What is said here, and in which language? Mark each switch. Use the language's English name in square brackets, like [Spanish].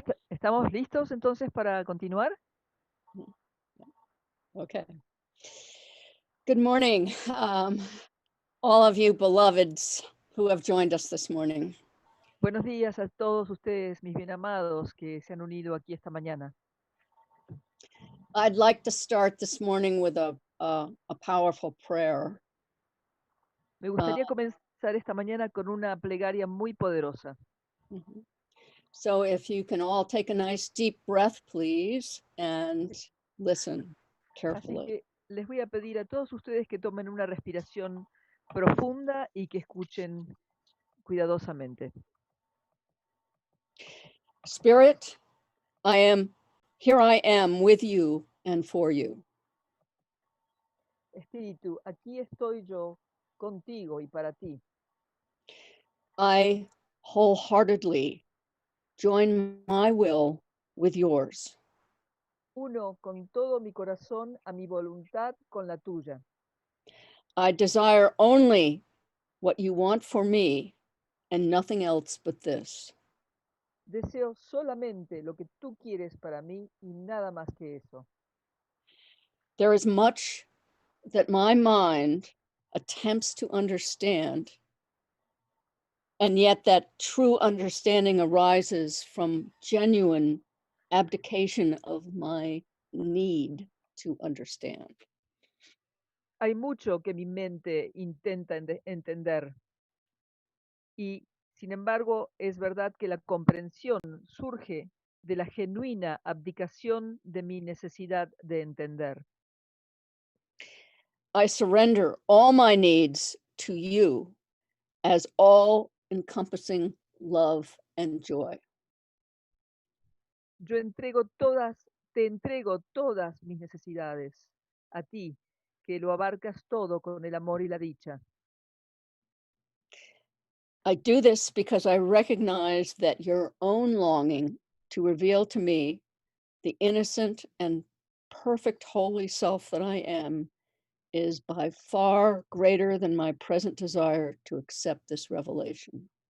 [Spanish] ¿Estamos listos entonces para continuar? [English] Okay. Good morning, all of you beloveds who have joined us this morning. [Spanish] Buenos días a todos ustedes, mis bien amados, que se han unido aquí esta mañana. [English] I'd like to start this morning with a powerful prayer. [Spanish] Me gustaría comenzar esta mañana con una plegaria muy poderosa. [English] So if you can all take a nice deep breath, please, and listen carefully. [Spanish] Así que les voy a pedir a todos ustedes que tomen una respiración profunda y que escuchen cuidadosamente. [English] Spirit, here I am with you and for you. [Spanish] Espíritu, aquí estoy yo contigo y para ti. [English] I wholeheartedly join my will with yours. [Spanish] Uno con todo mi corazón a mi voluntad con la tuya. [English] I desire only what you want for me and nothing else but this. [Spanish] Deseo solamente lo que tú quieres para mí y nada más que eso. [English] There is much that my mind attempts to understand, and yet that true understanding arises from genuine abdication of my need to understand. [Spanish] Hay mucho que mi mente intenta entender y, sin embargo, es verdad que la comprensión surge de la genuina abdicación de mi necesidad de entender. [English] I surrender all my needs to you as all-encompassing love and joy. [Spanish] Te entrego todas mis necesidades, a ti, que lo abarcas todo con el amor y la dicha. [English] I do this because I recognize that your own longing to reveal to me the innocent and perfect holy self that I am is by far greater than my present desire to accept this revelation.